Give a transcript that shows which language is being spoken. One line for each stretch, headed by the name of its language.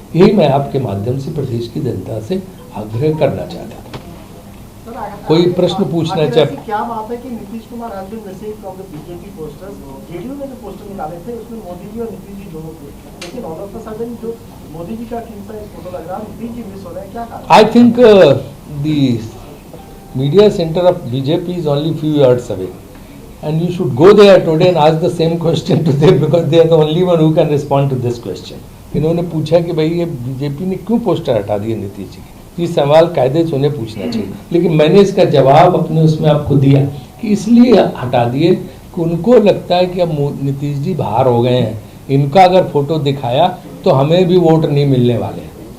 Hindi: यही मैं आपके माध्यम से प्रदेश की जनता से आग्रह करना चाहता था। कोई प्रश्न पूछना चाहे? क्या बात है कि Nitish Kumar
English: has been received from the
Hindi: BJP posters, JDU ने जो पोस्टर निकाले थे उसमें मोदी जी और नीतीश जी दोनों थे, लेकिन
English: all of a sudden
Hindi: जो मोदी जी का खींचा एक फोटो लग रहा है, नीतीश जी मिस हो रहे हैं, क्या कारण?
English: I think the media centre of BJP is only few yards away and you should go there today and ask the same question to them because they are the only one who can respond to this question.
Hindi: इन्होंने पूछा कि भाई ये BJP ने क्यों poster हटा दिए नीतीश जी के? ये सवाल कायदे से उन्हें पूछना चाहिए, लेकिन मैंने इसका जवाब अपने उसमें आपको दिया कि इसलिए हटा दिए कि उनको लगता है कि अब नीतीश जी बाहर हो गए हैं, इनका अगर फोटो दिखाया तो हमें भी वोट नहीं मिलने वाले हैं।